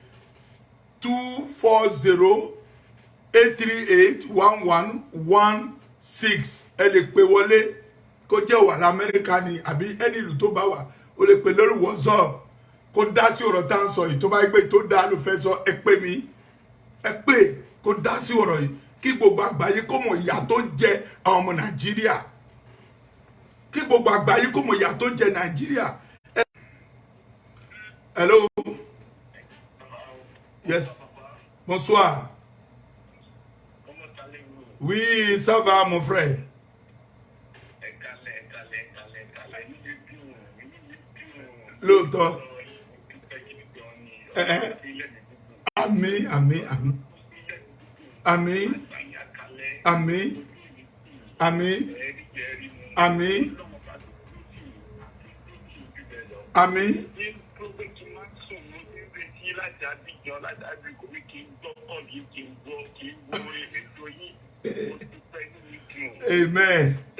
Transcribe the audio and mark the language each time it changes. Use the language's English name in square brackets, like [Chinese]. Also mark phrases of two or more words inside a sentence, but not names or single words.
[Yoruba] 240-838-1116 ẹ lè pè wọlé kó jẹ́ wà l'Amẹ́ríkà ni àbí ẹni ìlú tó bá wà o lè pè lórí WhatsApp kó dá sí ọ̀rọ̀ tá à ń sọ yìí tó bá gbé tó dá ló fẹ́ sọ ẹ pè mí ẹ pè kó dá sí ọ̀rọ̀ yìí kí gbogbo àgbáyé kó mọ̀ ìyà tó ń jẹ àwọn ọmọ Nàìjíríà kí gbogbo àgbáyé kó mọ̀ ìyà tó ń jẹ Nàìjíríà. [English] Hello. Yes. [French] Bonsoir. Oui, ça va, mon frère. L'autre. Amen, amen, amen. Amen. Amen. Amen. Amen. Amen. Amen.